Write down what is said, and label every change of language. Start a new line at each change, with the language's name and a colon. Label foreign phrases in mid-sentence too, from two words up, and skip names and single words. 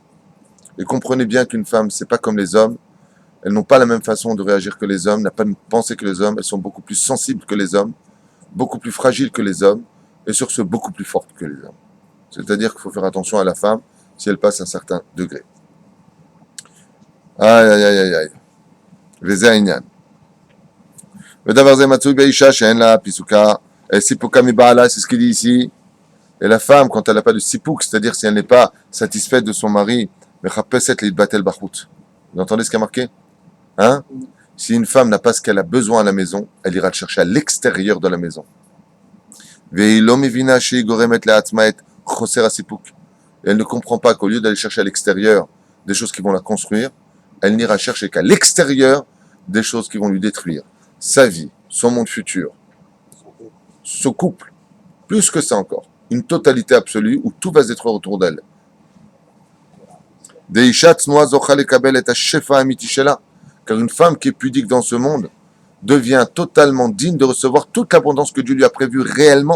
French: Et comprenez bien qu'une femme, c'est pas comme les hommes. Elles n'ont pas la même façon de réagir que les hommes, n'a pas la même pensée que les hommes. Elles sont beaucoup plus sensibles que les hommes, beaucoup plus fragiles que les hommes, et sur ce, beaucoup plus fortes que les hommes. C'est-à-dire qu'il faut faire attention à la femme si elle passe un certain degré. Aïe, aïe, aïe, aïe, aïe.
Hebrew: וזה העניין. ודבר זה מצוי באישה שאין לה פיסוקה, סיפוקה מבעלה,
French: c'est ce qu'il dit ici. Et la femme, quand elle n'a pas de sipouk, c'est-à-dire si elle n'est pas satisfaite de son mari,
Hebrew: מחפשת להתבטל בחוץ.
French: Vous entendez ce qui est marqué? Hein? Si une femme n'a pas ce qu'elle a besoin à la maison, elle ira le chercher à l'extérieur de la maison.
Hebrew: והיא לא מבינה שהיא גורמת לעצמה את חוסר הסיפוק.
French: Et elle ne comprend pas qu'au lieu d'aller chercher à l'extérieur des choses qui vont la construire, elle n'ira chercher qu'à l'extérieur des choses qui vont lui détruire sa vie, son monde futur, son couple, plus que ça encore. Une totalité absolue où tout va se détruire autour d'elle. Car une femme qui est pudique dans ce monde devient totalement digne de recevoir toute l'abondance que Dieu lui a prévue réellement.